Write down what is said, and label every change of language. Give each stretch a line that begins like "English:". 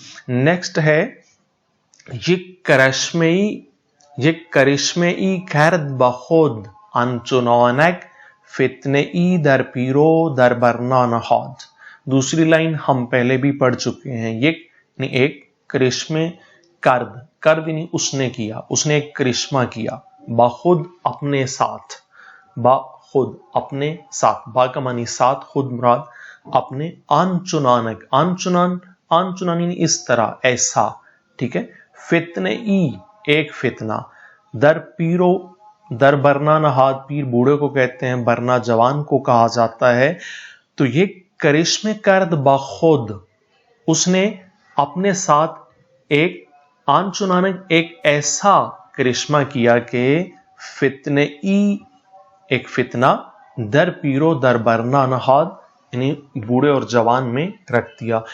Urdu: Next ہے
Persian: یک کرشمه ای کرد با خود، آنچنانک فتنه ای در پیرو در برنا نهاد.
Urdu: دوسری لائن ہم پہلے بھی پڑھ چکے ہیں. یعنی ایک کرشمے، کرد، کرد یعنی اس نے کیا، اس نے ایک کرشمہ کیا. باخود اپنے ساتھ، با خود اپنے ساتھ، با کا معنی ساتھ، خود مراد اپنے. آنچنانک، آنچنان یعنی اس طرح، ایسا. ٹھیک ہے. فتنہ ای ایک فتنہ، در پیرو، در برنا نہاد، پیر بوڑھے کو کہتے ہیں، برنا جوان کو کہا جاتا ہے. تو یہ کرشمے کرد با خود، اس نے اپنے ساتھ ایک آنچنانک ایک ایسا کرشمہ کیا کہ فتنہ ای ایک فتنہ،
Persian: در پیرو در برنا نہاد
Urdu: یعنی بوڑھے اور جوان میں رکھ دیا.